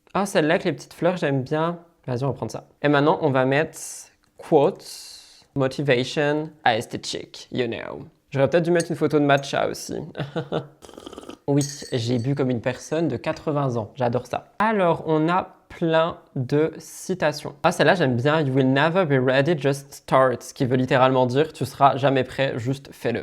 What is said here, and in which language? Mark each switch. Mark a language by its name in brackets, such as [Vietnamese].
[French] Ah, celle-là avec les petites fleurs, j'aime bien. Vas-y, on va prendre ça. Et maintenant, on va mettre quotes, motivation à esthétique, [English] you know. [French] J'aurais peut-être dû mettre une photo de matcha aussi. Oui, j'ai bu comme une personne de 80 ans. J'adore ça. Alors, on a plein de citations. Ah, celle-là, j'aime bien. [English] You will never be ready, just start. [French] Ce qui veut littéralement dire, tu seras jamais prêt, juste fais-le.